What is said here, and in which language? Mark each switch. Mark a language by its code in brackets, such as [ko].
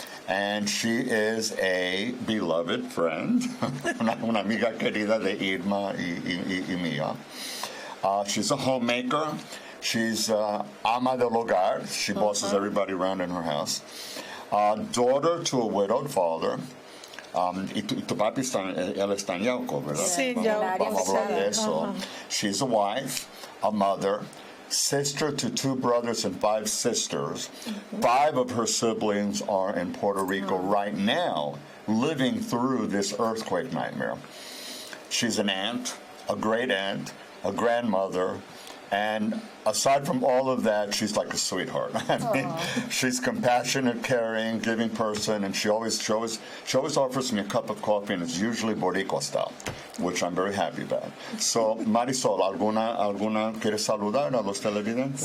[en] And she is a beloved friend, [es] una amiga querida de Irma y mía. [en] She's a homemaker. She's [es] ama del hogar. [en] She bosses everybody around in her house. Daughter to a widowed father. [es] Y tu papi él está en Yauco, ¿verdad? Sí, Vamos a hablar de eso. [en] She's a wife, a mother, sister to 2 brothers and 5 sisters. 5 of her siblings are in Puerto Rico right now, living through this earthquake nightmare. She's an aunt, a great aunt, a grandmother, And aside from all of that, she's like a sweetheart. I mean, she's compassionate, caring, giving person, and she always offers me a cup of coffee, and it's usually Boricua style, which I'm very happy about. [es] So, Marisol, ¿alguna quieres saludar a los televidentes?